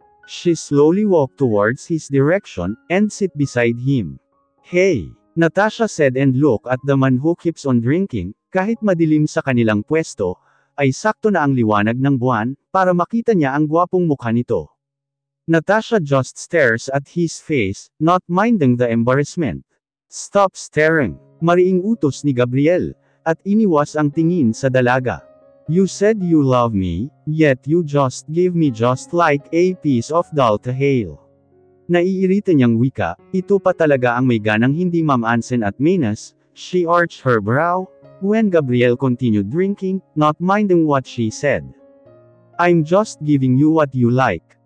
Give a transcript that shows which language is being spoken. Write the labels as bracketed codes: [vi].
[en] She slowly walked towards his direction, and sit beside him. Hey, Natasha said and looked at the man who keeps on drinking. [tl] Kahit madilim sa kanilang pwesto, ay sakto na ang liwanag ng buwan, para makita niya ang gwapong mukha nito. [en] Natasha just stares at his face, not minding the embarrassment. Stop staring, [tl] mariing utos ni Gabriel, at iniwas ang tingin sa dalaga. [en] You said you love me, yet you just gave me just like a piece of doll to Hale. [tl] Naiirita niyang wika, ito pa talaga ang may ganang hindi mamansin at menas. [en] She arched her brow, when Gabriel continued drinking, not minding what she said. I'm just giving you what you like.